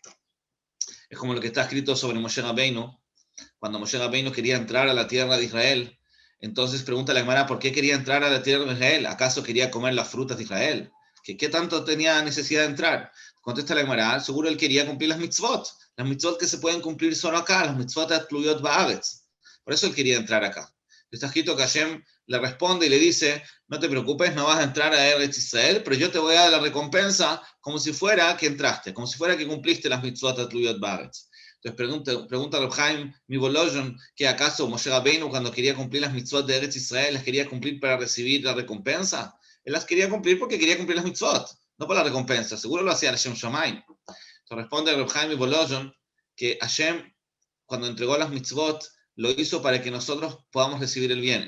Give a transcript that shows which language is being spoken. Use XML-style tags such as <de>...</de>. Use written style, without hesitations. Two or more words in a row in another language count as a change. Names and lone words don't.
<es>Es como lo que está escrito sobre Moshe Rabbeinu. Cuando Moshe Rabbeinu quería entrar a la tierra de Israel, entonces pregunta la Gemara, ¿por qué quería entrar a la tierra de Israel? ¿Acaso quería comer las frutas de Israel? ¿Qué tanto tenía necesidad de entrar? Contesta la Gemara, seguro él quería cumplir las mitzvot que se pueden cumplir solo acá, las</es> <he>מצוות התלויות בארץ.</he> <es>Por eso él quería entrar acá. Está escrito que Hashem le responde y le dice, no te preocupes, no vas a entrar a Eretz Israel, pero yo te voy a dar la recompensa como si fuera que entraste, como si fuera que cumpliste las</es> <he>מצוות התלויות בארץ.</he> <es>Entonces pregunta a Reb Chaim Mivolozhin que acaso Moshe Rabbeinu cuando quería cumplir las mitzvot de Eretz Israel las quería cumplir para recibir la recompensa. Él las quería cumplir porque quería cumplir las mitzvot, no por la recompensa. Seguro lo hacía</es> <he>השם שמים.</he> <es>Entonces responde Reb Chaim Mivolozhin que Hashem, cuando entregó las mitzvot, lo hizo para que nosotros podamos recibir el bien.</es>